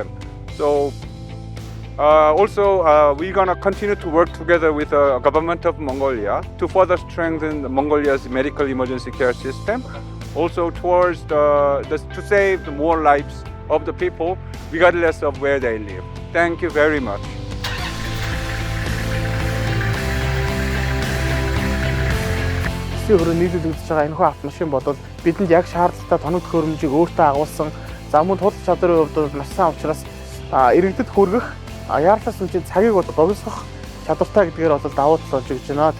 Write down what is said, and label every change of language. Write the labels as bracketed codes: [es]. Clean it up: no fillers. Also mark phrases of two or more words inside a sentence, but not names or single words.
[en] So we're going to continue to work together with the government of Mongolia to further strengthen Mongolia's medical emergency care system, also towards to save more lives of the people regardless of where they live. Thank you very much. [mn] Өөрөөр нийлүүлэгдэж байгаа энэхүү автомашин бодвол бидэнд яг шаардлагатай тоног төхөөрөмжийг өөртөө агуулсан. За мөн тулах чадрын хувьд маш сайн учраас иргэдэд хүргэх яарлаас үнэхээр цагийг богиносгох чадвартай гэдгээр бол давуу тал болж өгч байна.